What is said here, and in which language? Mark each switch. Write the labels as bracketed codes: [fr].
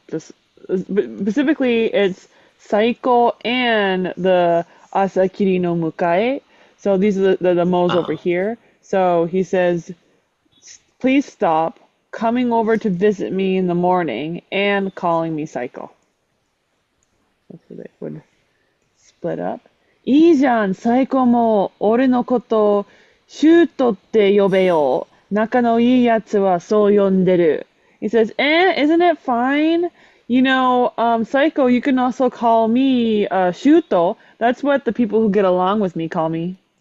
[en] Just specifically, it's psycho and the [ja] asakiri no mukae. [en] So these are the mo's over Uh, here. So he says, please stop coming over to visit me in the morning and calling me psycho. That's what they would split up. [ja] いいじゃん、最高も俺のことシュートって呼べよ。仲のいいやつはそう呼んでる。 [en] He says, isn't it fine? Psycho, you can also call me Shuto. That's what the people who get along with me call me.